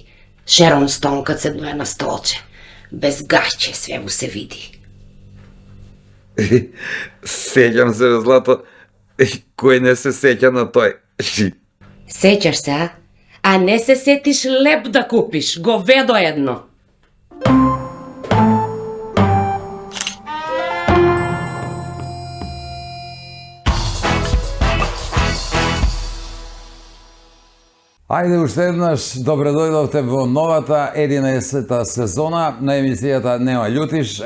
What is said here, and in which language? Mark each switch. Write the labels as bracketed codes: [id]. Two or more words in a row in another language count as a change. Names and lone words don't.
[sr] Sharon Stone kad sednuje na stolče. Bez gaće sve mu se vidi. Sećam se, Zlato, koji ne se seća na toj. Sećaš se, a? A ne se setiš lep da kupiš, govedo jedno. [mk] Ајде уште еднаш, добре дојдовте во новата 11-та сезона на емисијата Нема љутиш.